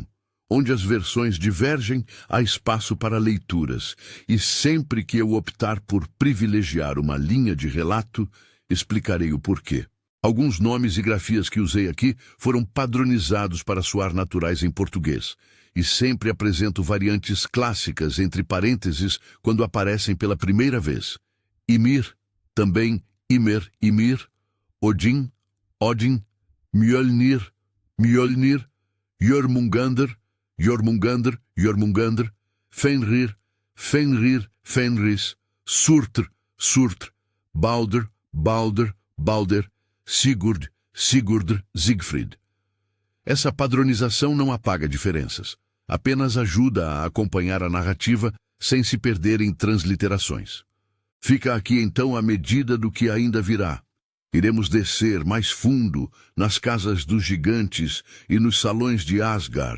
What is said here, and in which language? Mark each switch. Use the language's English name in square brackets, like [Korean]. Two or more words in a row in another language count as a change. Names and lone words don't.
[Portuguese] Onde as versões divergem, há espaço para leituras, e sempre que eu optar por privilegiar uma linha de relato, explicarei o porquê. Alguns nomes e grafias que usei aqui foram padronizados para soar naturais em português, e sempre apresento variantes clássicas entre parênteses quando aparecem pela primeira vez. Ymir, também Ymer, Ymir, Odin, Odin, Mjolnir, Mjolnir, Jormungandr, Jormungandr, Jormungandr, Fenrir, Fenrir, Fenris, Surtr, Surtr, Balder, Balder, Balder, Sigurd, Sigurdr, Siegfried. Essa padronização não apaga diferenças, apenas ajuda a acompanhar a narrativa sem se perder em transliterações. Fica aqui então a medida do que ainda virá. Iremos descer mais fundo nas casas dos gigantes e nos salões de Asgard.